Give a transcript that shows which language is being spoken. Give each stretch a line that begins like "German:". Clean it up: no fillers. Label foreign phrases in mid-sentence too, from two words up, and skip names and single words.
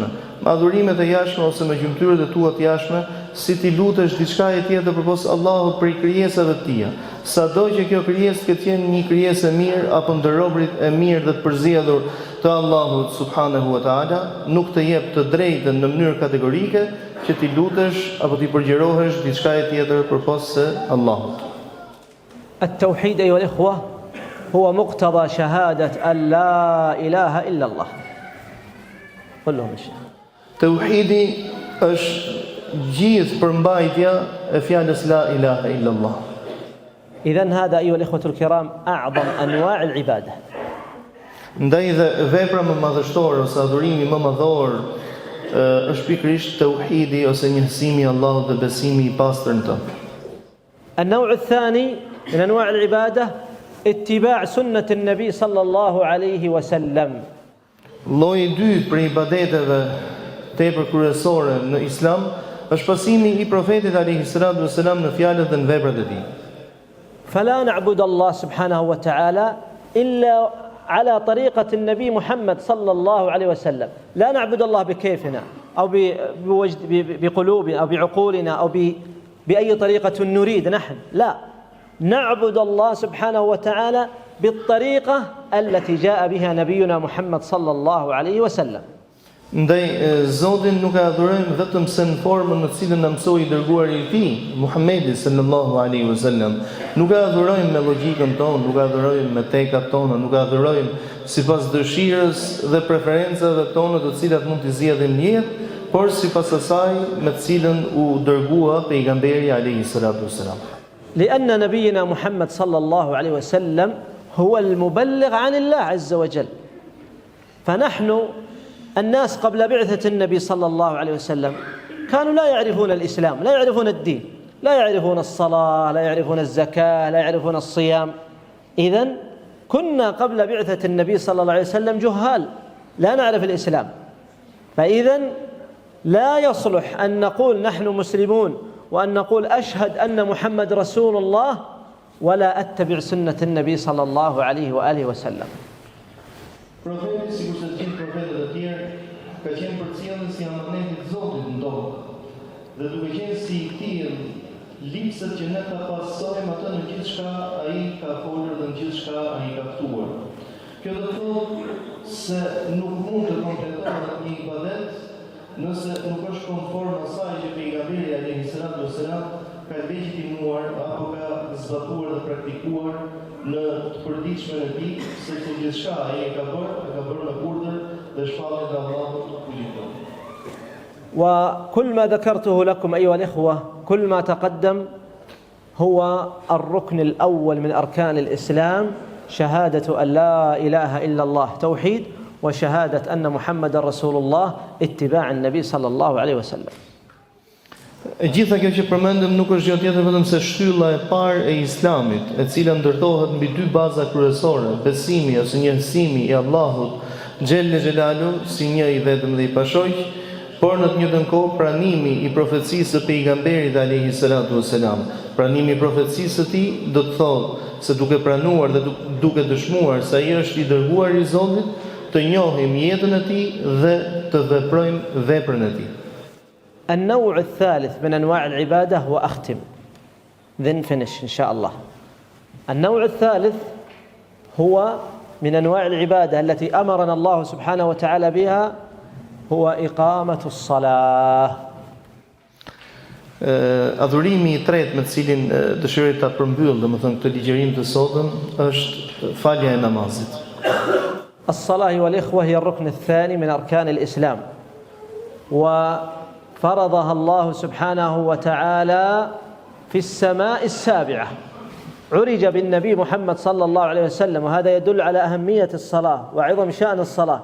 Albanian: Me adhurimet e jashtme ose me gjymtyrët e tua të jashtme, si ti lutesh diçka tjetër përpos Allahut për krijesave të tija. Sado që kjo krijesë të qenë një krijesë e mirë apo ndër robërit e mirë dhe të përzjedhur të Allahut
Arabic: سبحانه وتعالى,
Albanian: nuk të jep të drejtën në mënyrë kategorike që ti lutesh apo ti përgjirohesh diçka tjetër përpos se Allahut.
Arabic: التوحيد أيها الإخوة هو مقتضى شهادة أن لا إله إلا الله. قل لهم الشيخ.
Albanian: Tauhidi është gjithë përmbajtja e fjalës
Arabic: لا إله إلا الله. إذن هذا أيها الإخوة الكرام أعظم أنواع العبادة.
Albanian: Ndaj dhe vepra më madhështore ose adhurimi më madhor është pikërisht tauhidi ose njësimi i Allahut dhe besimi i pastër në të.
Arabic: النوع الثاني من أنواع العبادة اتباع سنة النبي صلى الله عليه وسلم.
Albanian: Lloji i dytë për ibadeteve tepër kryesore në Islam është pasimi i profetit
Arabic: عليه الصلاة والسلام
Albanian: në fjalët dhe në veprat e tij.
Arabic: فلا نعبد الله سبحانه وتعالى إلا على طريقة النبي محمد صلى الله عليه وسلم. لا نعبد الله بكيفنا أو بقلوبنا أو بعقولنا أو بأي طريقة نريد نحن، لا، نعبد الله سبحانه وتعالى بالطريقة التي جاء بها نبينا محمد صلى الله عليه وسلم.
Albanian: Ndaj Zotin nuk e adhurojmë vetëm se në formën në cilën na mësoi i dërguari i tij, Muhamedi
Arabic: صلى الله عليه وسلم.
Albanian: Nuk e adhurojmë me logjikën tonë, nuk e adhurojmë me tekat tona, nuk e adhurojmë sipas dëshirës dhe preferencave tona të cilat mund t'i zgjedhim në jetë, por sipas asaj me të cilën u dërgua pejgamberi
Arabic: عليه الصلاة والسلام. لأن نبينا محمد صلى الله عليه وسلم هو المبلغ عن الله عز وجل. فنحن الناس قبل بعثة النبي صلى الله عليه وسلم كانوا لا يعرفون الإسلام، لا يعرفون الدين، لا يعرفون الصلاة، لا يعرفون الزكاة، لا يعرفون الصيام. إذن كنا قبل بعثة النبي صلى الله عليه وسلم جهال، لا نعرف الإسلام. فإذن لا يصلح أن نقول نحن مسلمون وأن نقول أشهد أن محمد رسول الله ولا أتبع سنة النبي صلى الله عليه وآله وسلم.
Albanian: Profeti, sikur se të gjithë profetët e tjerë, ka qenë përcjellës i amanetit Zotit në tokë. Dhe duke qenë si i tillë, lipset që ne ta pasojmë atë në gjithçka ai ka folur dhe në gjithçka ai ka ftuar. Kjo do të thotë se nuk mund të kompletohet një ibadet nëse nuk është konform asaj që pejgamberi
Arabic: عليه الصلاة والسلام
Albanian: ka legitimuar apo ka zbatuar dhe praktikuar në të përditshmën e tij, sepse gjithçka ai e ka bërë në urdhër dhe shpalljen e Allahut fuqitor.
Arabic: وكل ما ذكرته لكم أيها الإخوة، كل ما تقدم هو الركن الأول من أركان الإسلام، شهادة أن لا إله إلا الله توحيد، وشهادة أن محمد رسول الله اتباع النبي صلى الله عليه وسلم.
Albanian: Gjitha kjo që përmendëm nuk është gjë tjetër vetëm se shtylla e parë e Islamit, e cila ndërtohet mbi dy baza kryesore: besimi ose njësimi i Allahut
Arabic: جل جلاله
Albanian: si një i vetëm dhe i pashojq, por në të njëjtën kohë pranimi i profecisë së pejgamberit
Arabic: عليه الصلاة والسلام.
Albanian: Pranimi i profecisë së tij do të thotë se duke pranuar dhe duke dëshmuar se ai është i dërguar i Zotit, të njohim jetën e tij dhe të veprojmë veprën e tij.
Arabic: النوع الثالث من أنواع العبادة وأختم
English: then finish
Arabic: إن شاء الله. النوع الثالث هو من أنواع العبادة التي أمرنا الله سبحانه وتعالى بها هو إقامة الصلاة.
Albanian: Adhurimi i tretë me të cilin dëshiroj ta përmbyll, domethënë këtë ligjërim të sotëm, është falja e namazit.
Arabic: الصلاة والإخوة هي الركن الثاني من أركان الإسلام، وفرضها الله سبحانه وتعالى في السماء السابعة. عرج بالنبي محمد صلى الله عليه وسلم، وهذا يدل على أهمية الصلاة وعظم شأن الصلاة.